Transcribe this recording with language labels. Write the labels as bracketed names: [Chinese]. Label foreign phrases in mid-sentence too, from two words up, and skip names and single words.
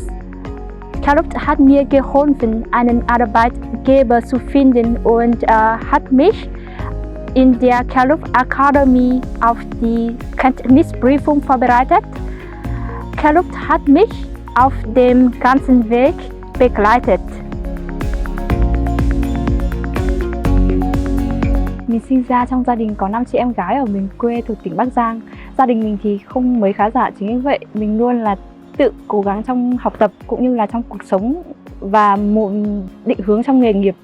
[German] Calup hat mir geholfen, einen Arbeitgeber zu finden und hat mich in der Calup Akademie auf die Kenntnisprüfung vorbereitet. Calup hat mich auf dem ganzen Weg begleitet. [Vietnamese] Mình sinh ra trong gia đình có 5 chị em gái ở miền quê thuộc tỉnh Bắc Giang. Gia đình mình thì không mấy khá giả, chính vì vậy mình luôn là tự cố gắng trong học tập cũng như là trong cuộc sống và một định hướng trong nghề nghiệp.